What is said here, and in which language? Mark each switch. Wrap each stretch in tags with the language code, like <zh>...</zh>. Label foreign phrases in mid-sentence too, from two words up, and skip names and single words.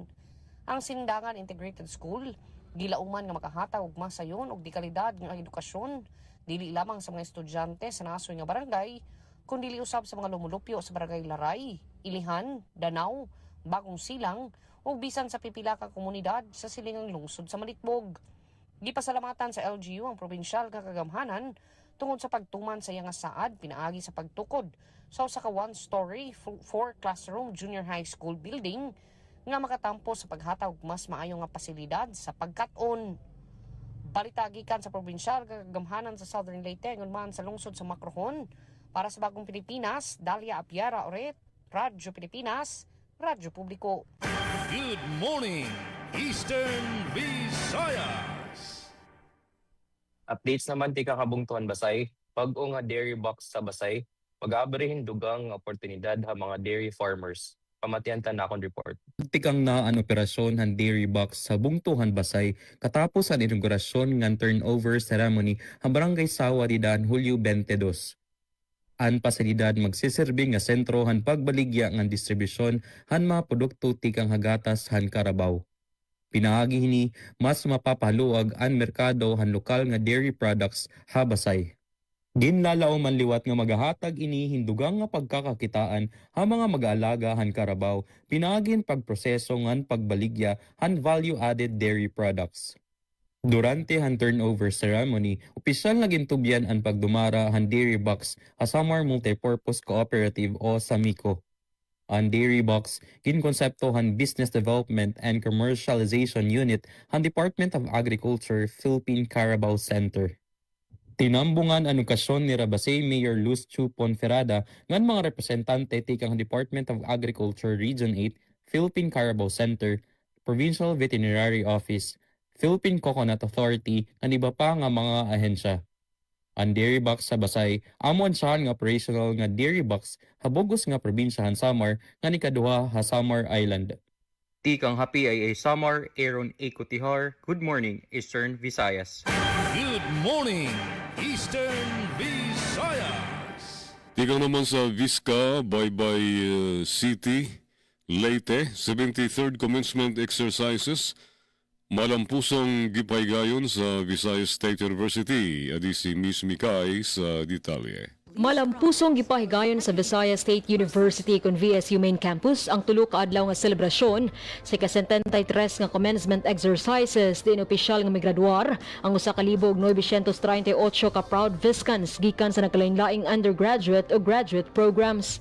<ceb>Ang Sindangan Integrated School gilauman nga makahatag og masayon og dekalidad nga edukasyon dili lamang sa mga estudyante sa nasoy nga barangay kundi usab sa mga lumulupyo sa barangay Laray, Ilihan, Danau, Bagong Silang ug bisan sa pipila ka komunidad sa silingang lungsod sa Malitbog. Gipasalamatan sa LGU ang probinsyal nga kagamhanan tungod sa pagtuman sa iyang saad pinaagi sa pagtukod sa usa ka</ceb> <en>one-story, 4-classroom junior high school building</en> <ceb>nga makatampo sa paghatag og mas maayo nga pasilidad sa pagkat-on. Balita gikan sa probinsyal nga kagamhanan sa Southern Leyte ngon man sa lungsod sa Macrohon. Para sa Bagong Pilipinas, Dalia Apiara Oret, Radyo Pilipinas, Radyo Publiko.</ceb> <en>Good morning, Eastern Visayas.</en> <war>Updates naman ti kakabungtuan Basay, pag-o nga</war> <en>dairy box</en> <war>sa Basay, mag-aabrihin dugang oportunidad ha mga</war> <en>dairy farmers.</en> <war>Pamatian ta na akong report. Tikang na ang operasyon han</war> <en>dairy box</en> <war>sa Bungtuhan Basay katapos ang inaugurasyon ngan</war> <en>turnover ceremony</en> <war>ang barangay Sawa di daan Hulyo 22. Ang pasilidad magsiserbi nga sentro han pagbaligya ngan distribusyon han mga produkto tikang hagatas han Karabaw. Pinaagi hini mas mapapaluag ang merkado han lokal nga</war> <en>dairy products</en> <war>ha Basay. Ginlalao man liwat nga magahatag ini hindugang nga pagkakakitaan ha mga mag-aalaga han Karabaw, pinaagin pagproseso ngan pagbaligya han</war> <en>value-added dairy products.</en> <war>Durante ang</war> <en>turnover ceremony,</en> <war>opisyal na gintubyan ang pagdumara ang Dairy Box sa Samar Multipurpose Cooperative o SAMICO. Ang Dairy Box, ginkonseptohan Business Development and Commercialization Unit ang Department of Agriculture Philippine Carabao Center. Tinambungan ang okasyon ni Rabasay Mayor Luz Chu Ponferrada ngan mga representante tikang Department of Agriculture Region 8, Philippine Carabao Center, Provincial Veterinary Office, Philippine Coconut Authority,</war> <tl>at iba pa</tl> <war>nga mga ahensya. Ang Dairy Box sa Basay, amon siya nga operational nga Dairy Box habogos nga probinsyahan Samar nga nikaduha ha Samar Island. Tikang Happy ay Samar, Aaron A. Cotihar.</war> <en>Good morning, Eastern Visayas. Good morning, Eastern Visayas.</en> <ceb>Ikaw naman sa Vizca, Baybay City, Leyte,</ceb> <en>73rd Commencement Exercises,</en> <ceb>malampusong gipaygayon sa Visayas State University, adi si Miss Mikay sa detalye. Malampusong gipahigayon sa Visayas State University kon VSU Main Campus ang tulo ka adlaw nga selebrasyon sa ika-73 nga</ceb> <en>commencement exercises</en> <ceb>din opisyal nga migraduar ang usa ka libo ug 938 ka proud Viscans gikan sa nagkalain-laing undergraduate o</ceb> <en>graduate programs.</en>